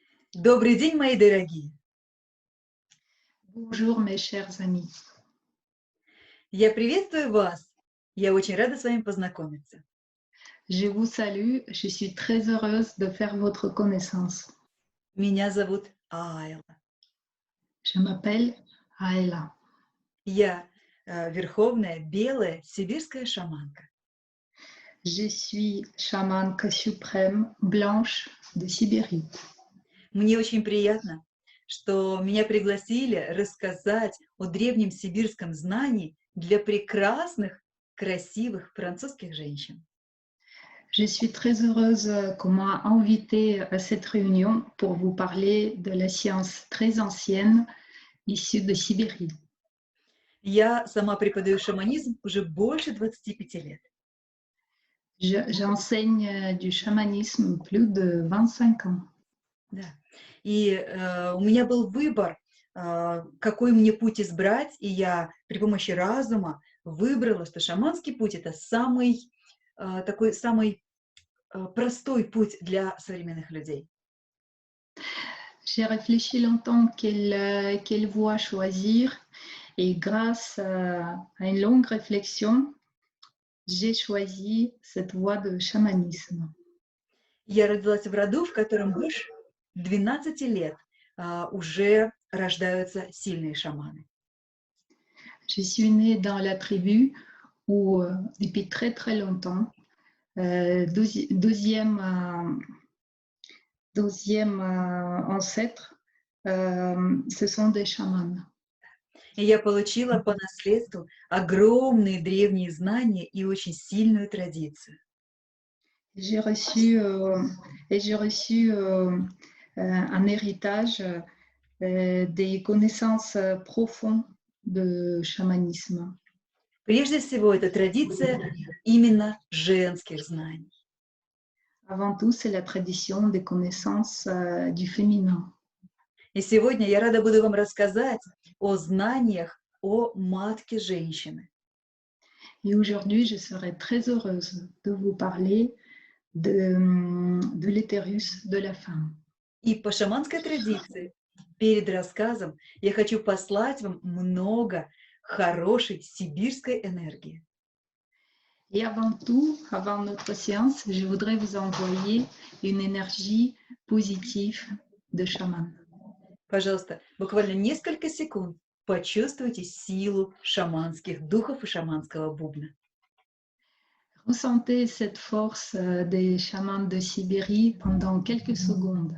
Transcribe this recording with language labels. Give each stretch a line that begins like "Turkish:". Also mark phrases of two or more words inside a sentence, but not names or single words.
Russian: Добрый день, мои дорогие!
French: Bonjour mes chers amis.
Russian: Я приветствую вас! Я очень рада с вами познакомиться.
French: Je vous salue, je suis très heureuse de faire votre connaissance.
Russian: Меня зовут Айла.
French: Je m'appelle Aela.
Russian: Я верховная белая сибирская шаманка.
French: Je suis chamanque suprême blanche de Sibérie.
Russian: Мне очень приятно, что меня пригласили рассказать о древнем сибирском знании для прекрасных, красивых французских женщин.
French: Je suis très heureuse qu'on m'a invitée à cette réunion pour vous parler de la science très ancienne issue de Sibérie.
Russian: Я сама преподаю шаманизм уже больше 25 лет.
French: J'enseigne du chamanisme plus de 25 ans.
Russian: Да. И у меня был выбор, какой мне путь избрать, и я при помощи разума выбрала, что шаманский путь — это самый такой самый простой путь для современных людей.
French: J'ai réfléchi longtemps quelle voie choisir et grâce à une longue réflexion, j'ai choisi cette voie de chamanisme.
Russian: Я родилась в роду, в котором больше 12 лет уже рождаются сильные шаманы.
French: Je suis née dans la tribu où, depuis très très longtemps, deuxième ancêtre, ce sont des chamans.
Russian: И я получила по наследству огромные древние знания и очень сильную традицию.
French: J'ai reçu, un héritage des connaissances profondes de chamanisme.
Russian: Прежде всего, это традиция именно женских знаний.
French: Avant tout, c'est la tradition des connaissances du féminin.
Russian: И сегодня я рада буду вам рассказать о знаниях о матке женщины.
French: Et aujourd'hui, je serai très heureuse de vous parler de l'utérus de la femme.
Russian: И по шаманской традиции перед рассказом я хочу послать вам много хорошей сибирской энергии.
French: Et avant tout, avant notre séance, je voudrais vous envoyer une énergie positive de chaman.
Russian: Пожалуйста, буквально несколько секунд почувствуйте силу шаманских духов и шаманского бубна.
French: Ressentez cette force des chamans de Sibérie pendant quelques secondes.